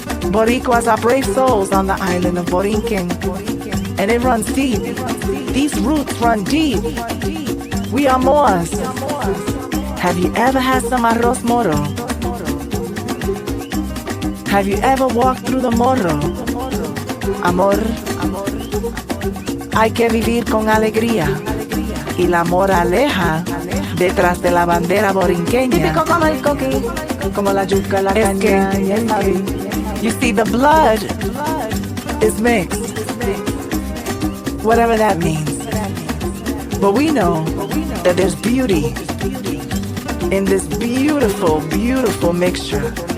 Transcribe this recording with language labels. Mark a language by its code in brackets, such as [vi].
[en] Boricuas are brave souls on the island of Boriken. And it runs deep. These roots run deep. We are Moors. Have you ever had some arroz moro? Have you ever walked through the morro? [es] Amor, hay que vivir con alegría. Y la moraleja detrás de la bandera borinqueña. Típico como el coqui, como la yuca, la Es que- caña y el maíz. [en] You see, the blood is mixed. Whatever that means. But we know that there's beauty in this beautiful, beautiful mixture.